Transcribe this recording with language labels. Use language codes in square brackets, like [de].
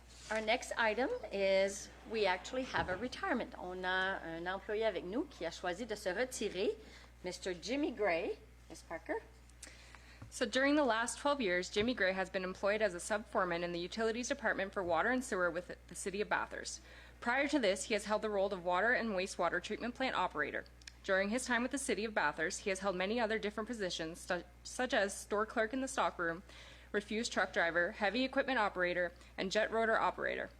[en] our next item is we actually have a retirement. [fr] On a un employé avec nous qui a choisi de se retirer, Mr. [en] Jimmy Gray. Ms. Parker? So during the last 12 years, Jimmy Gray has been employed as a sub-foreman in the Utilities Department for Water and Sewer with the City of Bathurst. Prior to this, he has held the role of Water and Wastewater Treatment Plant Operator. During his time with the City of Bathurst, he has held many other different positions, such as store clerk in the stockroom, refuse truck driver, heavy equipment operator, and jet rotor operator.